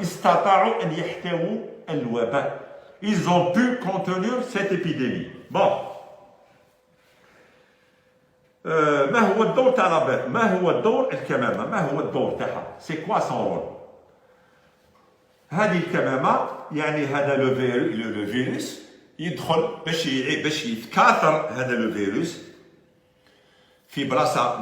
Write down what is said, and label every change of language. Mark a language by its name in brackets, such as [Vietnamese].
[Arabic] استطاعوا ان يحتووا الوباء. [French] Ils ont pu contenir cette épidémie. Bon. [Arabic] ما هو الدور تاع لابيف؟ ما هو الدور الكمامه؟ ما هو الدور تاعها؟ [French] سي كوا سون رول؟ [Arabic] هذه الكمامه يعني هذا لو فيروس يدخل باش يتكاثر هذا لو فيروس في بلاصه.